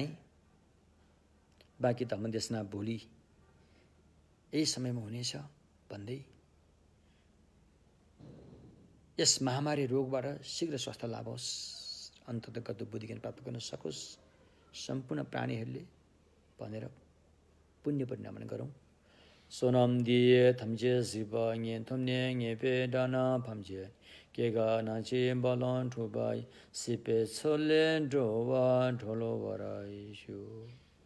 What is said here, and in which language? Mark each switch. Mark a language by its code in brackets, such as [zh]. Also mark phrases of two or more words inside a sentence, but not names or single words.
[ne] बाँकी धम्मदेशना भोलि यही समयमा हुनेछ भन्दै यस महामारी रोगबाट शीघ्र स्वास्थ्य लाभ होस्, अन्ततगत बुद्धि ज्ञान प्राप्त गर्न सकोस् सम्पूर्ण प्राणीहरूले भनेर पुण्य परिणाम गरौँ। [bo] བསོད་ནམས་འདི་ཡིས་ཐམས་ཅད་གཟིགས་པ་ཉིད། ཐོབ་ནས་ཉེས་པའི་དགྲ་རྣམས་ཕམ་བྱས་ཤིང་། སྐྱེ་རྒ་ན་འཆིའི་རྦ་རླབས་འཁྲུགས་པ་ཡི། སྲིད་པའི་མཚོ་ལས་འགྲོ་བ་སྒྲོལ་བར་ཤོག.